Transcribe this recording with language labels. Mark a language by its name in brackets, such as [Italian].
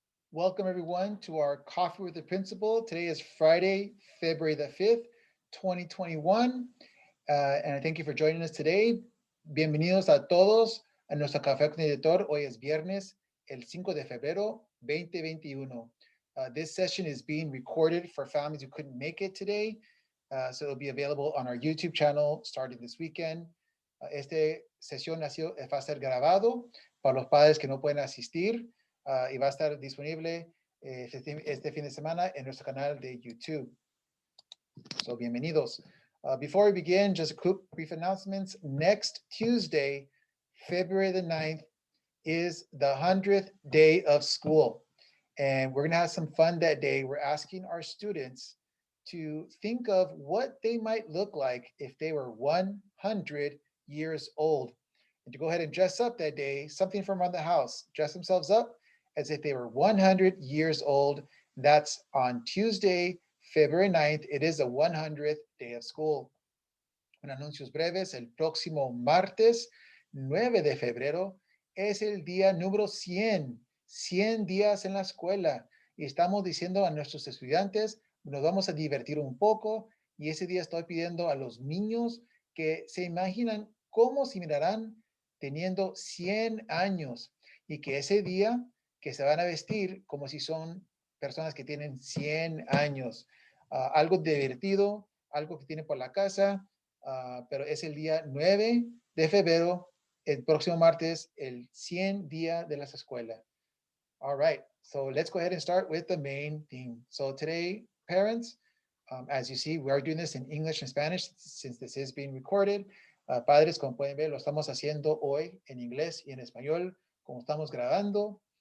[English] Welcome everyone to our Coffee with the Principal. Today is Friday, February the 5th, 2021. And I thank you for joining us today. [Spanish] Bienvenidos a todos a nuestro Café con el Editor. Hoy es viernes, el 5 de febrero, 2021. [English] This session is being recorded for families who couldn't make it today. So it'll be available on our YouTube channel starting this weekend. [Spanish] Esta sesión va a ser grabado para los padres que no pueden asistir. Y va a estar disponible este fin de semana en nuestro canal de YouTube. [English] So, [Spanish] bienvenidos. [English] Before we begin, just a quick brief announcements. Next Tuesday, February the 9th, is the 100th day of school. And we're going to have some fun that day. We're asking our students to think of what they might look like if they were 100 years old. And to go ahead and dress up that day, something from around the house, dress themselves up as if they were 100 years old. That's on Tuesday, February 9th. It is the 100th day of school. [Spanish] En anuncios breves, el próximo martes 9 de febrero es el día número 100, 100 días en la escuela. Y estamos diciendo a nuestros estudiantes, nos vamos a divertir un poco. Y ese día estoy pidiendo a los niños que se imaginan cómo se mirarán teniendo 100 años. Y que ese día que se van a vestir como si son personas que tienen 100 años. Algo divertido, algo que tienen por la casa, pero es el día 9 de febrero, el próximo martes, el 100 día de las escuelas. [English] All right, so let's go ahead and start with the main theme. So today, parents, as you see, we are doing this in English and Spanish since this is being recorded. [Spanish] Padres, como pueden ver, lo estamos haciendo hoy en inglés y en español, como estamos grabando.